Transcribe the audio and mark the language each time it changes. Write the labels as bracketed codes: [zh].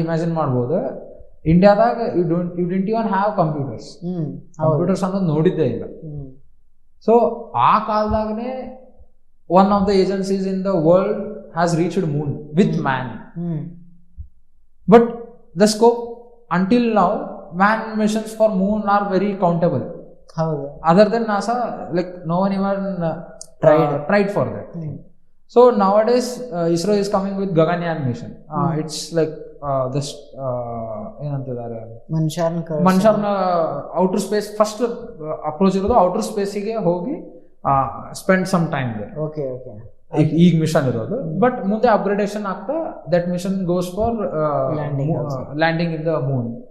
[kn] Imagine ಮಾಡ್ಬೋದು, ಇಂಡಿಯಾದಾಗ [en] you didn't even have computers [kn] ಅನ್ನೋದು ನೋಡಿದ್ದೇ ಇಲ್ಲ. ಸೊ ಆ ಕಾಲದಾಗನೇ [en] one of the agencies in the world has reached moon with man. But the scope until now, man missions for moon are very countable. Other than NASA, like no one even tried for that. So nowadays Isro is coming with Gaganyaan mission. It's like this [kn] ಏನಂತಿದ್ದಾರೆ, ಮನುಷ್ಯರನ್ನ outer space first approach ಇರೋದು outer ಸ್ಪೇಸಿಗೆ ಹೋಗಿ [en] Spend some time there. [kn] ಈಗ mission ಇರೋದು, but ಮುಂದೆ upgradation ಆಗ್ತಾ [en] That mission goes for landing in the moon.